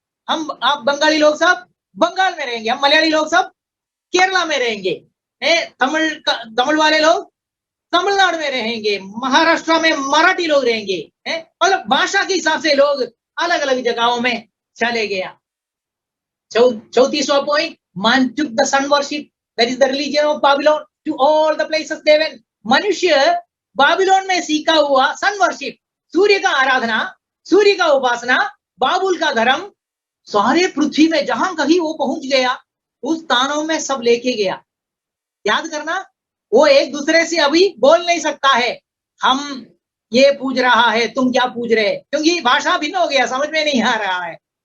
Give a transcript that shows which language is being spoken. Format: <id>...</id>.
<hi>आप बंगाली लोग सब बंगाल में रहेंगे, हम मलयाली लोग सब केरला में रहेंगे, तमिल वाले लोग तमिलनाडु में रहेंगे, महाराष्ट्र में मराठी लोग रहेंगे, मतलब भाषा के हिसाब से लोग अलग अलग जगहों में चले गया। 34वां point,</hi> <en>man took the sun worship, that is the religion of Babylon, to all the places they went.</en> <hi>मनुष्य बाबिलोन में सीखा हुआ सन वर्शिप, सूर्य का आराधना, सूर्य का उपासना, बाबुल का धर्म, सारे पृथ्वी में जहां कहीं वो पहुंच गया, उस स्थानों में सब लेके गया। याद करना, वो एक दूसरे से अभी बोल नहीं सकता है हम ये पूज रहा है, तुम क्या पूज रहे, क्योंकि भाषा भिन्न हो गया, समझ में नहीं आ रहा है।</hi>